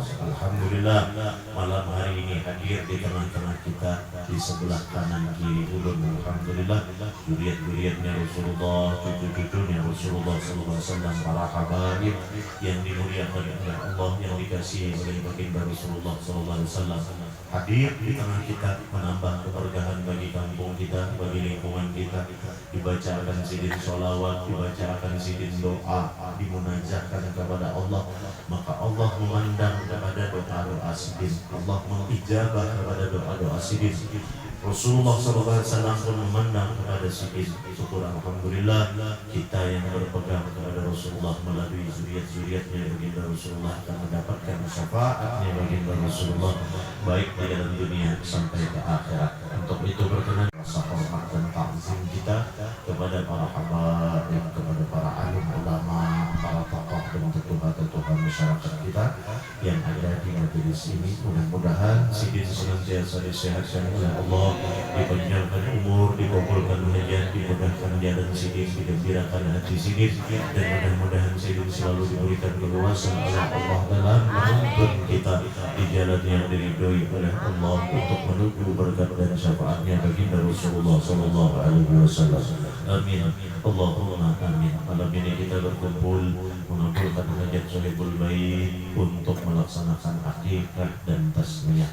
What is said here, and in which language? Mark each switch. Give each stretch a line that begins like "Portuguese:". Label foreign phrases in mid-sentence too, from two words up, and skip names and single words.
Indonesian: Alhamdulillah, malam hari ini hadir di tengah-tengah kita, di sebelah kanan kiri ulun. Alhamdulillah, zuriat-zuriatnya Rasulullah, cucu-cucunya Rasulullah SAW, para habaib yang dimuliakan oleh Allah, yang dikasihi oleh baginda Rasulullah SAW, hadir di tengah kita, menambah keberkahan bagi kampung kita, bagi lingkungan kita. Dibacakan sidin sholawat, dibacakan sidin doa, dimunajatkan kepada Allah, maka Allah memandang kepada doa-doa sidin, Allah mengijabah kepada doa-doa sidin. Rasulullah SAW pun memandang kepada sidin. Syukur alhamdulillah, kita yang berpegang kepada Rasulullah melalui zuriat-zuriatnya baginda Rasulullah akan mendapatkan syafaatnya baginda Rasulullah baik di dalam dunia sampai ke akhirat. Untuk itu berkenan rasa hormat dan takzim kita kepada para habaib, kepada para alim ulama, para tokoh dan ketua-ketua masyarakat kita yang ada di majelis ini. Mudah-mudahan sidin senantiasa disehatkan oleh Allah, dipanjangkan umur, dikabulkan hajat, dimudahkan jalan sidin, digembirakan hati sidin, dan mudah-mudahan sidin selalu diberikan keluasan oleh Allah dalam menuntun kita di jalan yang diridhoi oleh Allah untuk menuju berkat dan syafaatnya baginda Rasulullah SAW. Amin.
Arabic: اللهم آمين.
Indonesian: Malam ini kita berkumpul mengabulkan hajat
Arabic: صاحب البيت
Indonesian: untuk melaksanakan akikah dan tasmiyah.